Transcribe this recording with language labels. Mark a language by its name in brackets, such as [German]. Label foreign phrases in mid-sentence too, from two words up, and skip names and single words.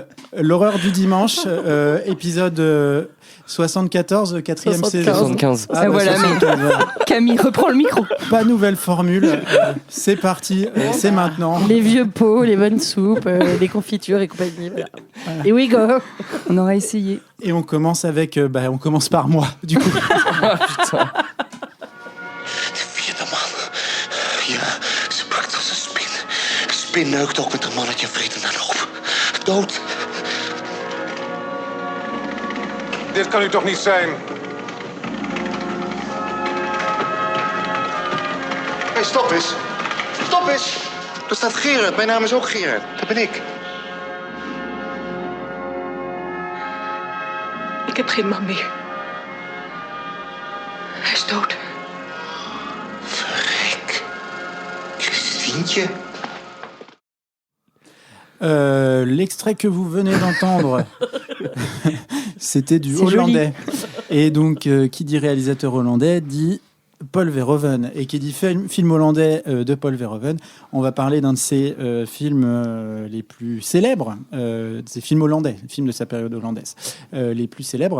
[French] L'horreur du dimanche, épisode 74, 4e saison. 75. Voilà, Camille reprend le micro. Pas nouvelle formule. C'est parti, c'est maintenant. Les vieux pots, les bonnes soupes, les confitures et compagnie. Voilà. Et [English] we go. [French] On aura essayé. Et on commence avec... on commence par moi, du coup. Putain. [Dutch] De vierde man. Ja, ze brak als een spin. Spin neukt ook met een mannetje vreten dan op. Dood. Dit kan u toch niet zijn? Hey, stop eens. Stop eens. Daar staat Gerard. Mijn naam is ook Gerard. Dat ben ik. Ik heb geen man meer. Hij is dood. Verrek. Christientje. [French] L'extrait que vous venez d'entendre, c'était du hollandais. Et donc, qui dit réalisateur hollandais dit Paul Verhoeven. Et qui dit film hollandais de Paul Verhoeven, on va parler d'un de ses films les plus célèbres, ses films hollandais, films de sa période hollandaise, les plus célèbres.